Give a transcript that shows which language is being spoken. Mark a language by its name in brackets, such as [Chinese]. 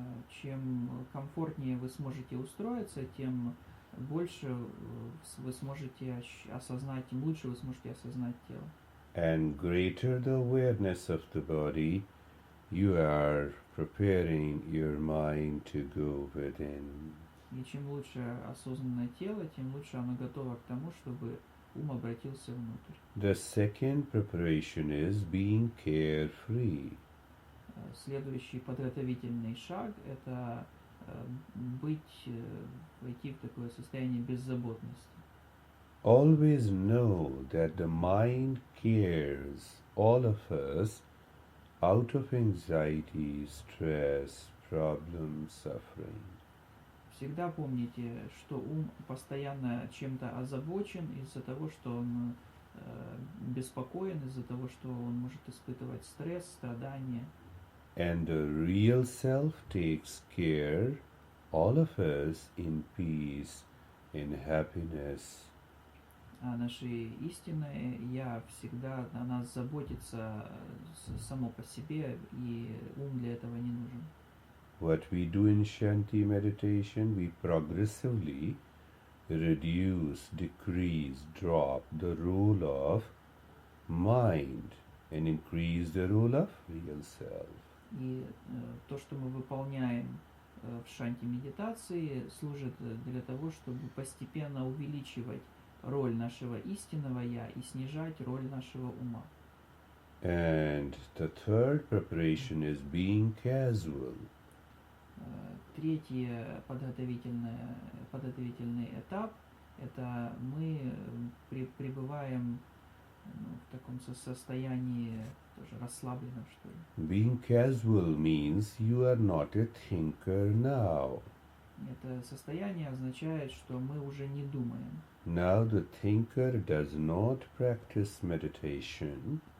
[Russian] Чем комфортнее вы сможете устроиться, тем больше вы сможете осознать, тем лучше вы сможете осознать тело. [English] And greater the awareness of the body, you are preparing your mind to go within. [Russian] И чем лучше осознанное тело, тем лучше оно готово к тому, чтобы ум обратился внутрь. [English] The second preparation is being carefree. [Russian] Следующий подготовительный шаг – это войти в такое состояние беззаботности. [English] Always know that the mind cares all of us out of anxiety, stress, problems, suffering. [Russian] Всегда помните, что ум постоянно чем-то озабочен из-за того, что он беспокоен, из-за того, что он может испытывать стресс, страдания. [English] And the real self takes care all of us in peace, in happiness. [Russian] А наше истинное «Я» всегда о нас заботится само по себе, и ум для этого не нужен. [English] What we do in Shanti meditation, we progressively reduce, decrease, drop the role of mind and increase the role of real self. [Russian] И то, что мы выполняем в шанти медитации, служит для того, чтобы постепенно увеличивать роль нашего истинного «я» и снижать роль нашего ума. [English] And the third preparation is being casual. [Russian] Третий подготовительный этап – это мы пребываем в таком состоянии тоже расслабленном, что ли. [English] Being casual means you are not a thinker now. [Russian] Это состояние означает, что мы уже не думаем. [English] Now the thinker does not practice meditation.